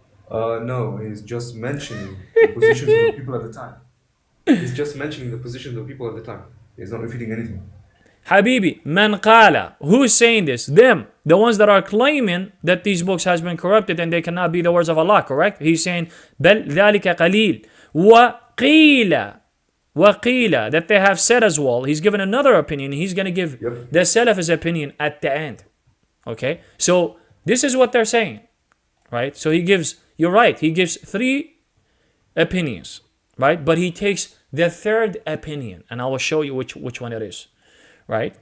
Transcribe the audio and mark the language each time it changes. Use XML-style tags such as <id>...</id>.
<en>No, he's just mentioning the positions of the people at the time. He's just mentioning the positions of people at the time. He's not refuting anything.</en> <ar>Habibi, man qala.</ar> <en>Who is saying this? Them. The ones that are claiming that these books has been corrupted and they cannot be the words of Allah, correct? He's saying,</en> <ar>بل ذلك قليل. وقيل.</ar> <en>That they have said as well. He's given another opinion. He's going to give the Salaf's opinion at the end. Okay? So, this is what they're saying. Right? So he gives, you're right, he gives three opinions. Right? But he takes the third opinion. And I will show you which one it is. Right?</en>